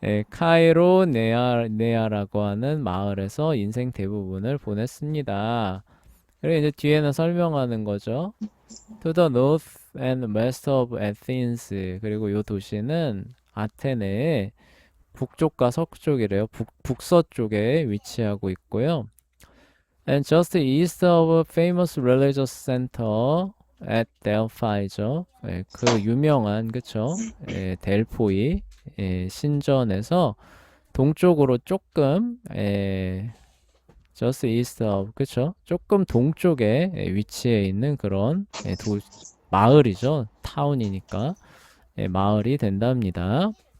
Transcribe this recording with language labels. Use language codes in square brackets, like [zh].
[ko] 카이로네아라고 하는 마을에서 인생 대부분을 보냈습니다. 그리고 이제 뒤에는 설명하는 거죠. [en] To the north and west of Athens. [ko] 그리고 이 도시는 아테네의 북쪽과 서쪽이래요. 북서쪽에 위치하고 있고요. [en] And just east of a famous religious center at Delphi죠. [ko] 그 유명한 그쵸? 델포이 신전에서 동쪽으로 조금 [en] just east of [ko] 그쵸? 조금 동쪽에 위치해 있는 그런 마을이죠. 타운이니까 마을이 된답니다.